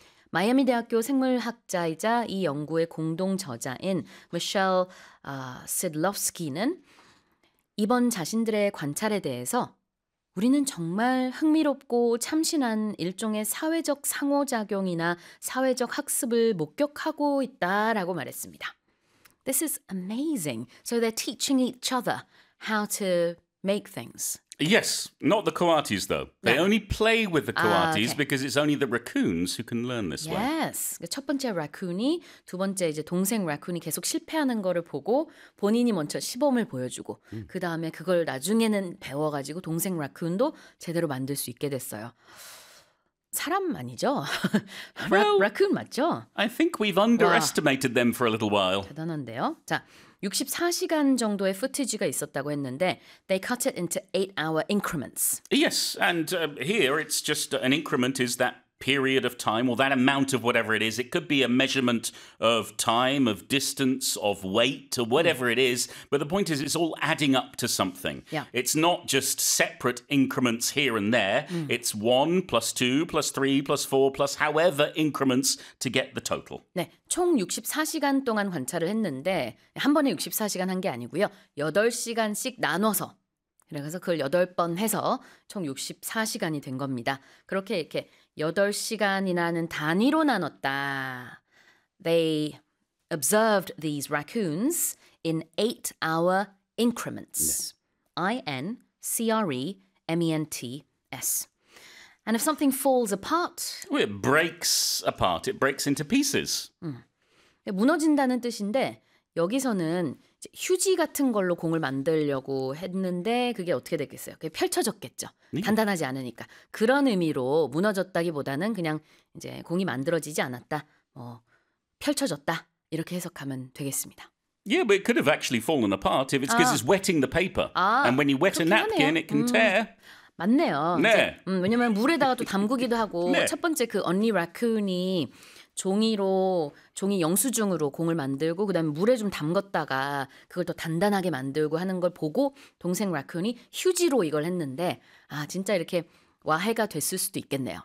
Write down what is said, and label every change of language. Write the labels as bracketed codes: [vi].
[ko] 마이애미대학교 생물학자이자 이 연구의 공동 저자인 미셸 시드롭스키는 이번 자신들의 관찰에 대해서 우리는 정말 흥미롭고 참신한 일종의 사회적 상호작용이나 사회적 학습을 목격하고 있다라고 말했습니다. [en] This is amazing. So they're teaching each other how to make things. Yes, not the coatis though. They only play with the coatis because it's only the raccoons who can learn this way. Yes. [ko] 첫 번째 라쿤이 두 번째 이제 동생 라쿤이 계속 실패하는 거를 보고 본인이 먼저 시범을 보여주고 그다음에 그걸 나중에는 배워 가지고 동생 라쿤도 제대로 만들 수 있게 됐어요. 사람 아니죠? [en] Well, [ko] 라쿤 맞죠? [en] I think we've underestimated them for a little while. [ko] 대단한데요. 자, 64시간 정도의 footage가 있었다고 했는데 [en] they cut it into 8-hour increments. Yes, and here it's just an increment is that period of time or that amount of whatever it is. It could be a measurement of time, of distance, of weight, or whatever it is. But the point is it's all adding up to something. Yeah. It's not just separate increments here and there. Mm. It's 1 plus 2 plus 3 plus 4 plus however increments to get the total. [ko] 네, 총 64시간 동안 관찰을 했는데 한 번에 64시간 한 게 아니고요. 8시간씩 나눠서 그래서 그걸 8번 해서 총 64시간이 된 겁니다. 그렇게 이렇게 8시간이라는 단위로 나눴다. They observed these raccoons in 8-hour increments. I-N-C-R-E-M-E-N-T-S. And if something falls apart... Well, it breaks apart. It breaks into pieces. 무너진다는 뜻인데 여기서는 휴지 같은 걸로 공을 만들려고 했는데 그게 어떻게 됐겠어요? 그게 펼쳐졌겠죠. 단단하지 않으니까. 그런 의미로 무너졌다기보다는 그냥 이제 공이 만들어지지 않았다. 뭐 펼쳐졌다. 이렇게 해석하면 되겠습니다. [en] Yeah, but it could have actually fallen apart if it's because it's wetting the paper. And when you wet a napkin, it can tear. [ko] 맞네요. 네. 왜냐면 물에다가 또 담그기도 하고 네. 첫 번째 그 언니 라쿤이 종이 영수증으로 공을 만들고 그다음에 물에 좀 담갔다가 그걸 더 단단하게 만들고 하는 걸 보고 동생 라쿤이 휴지로 이걸 했는데 아 진짜 이렇게 와해가 됐을 수도 있겠네요.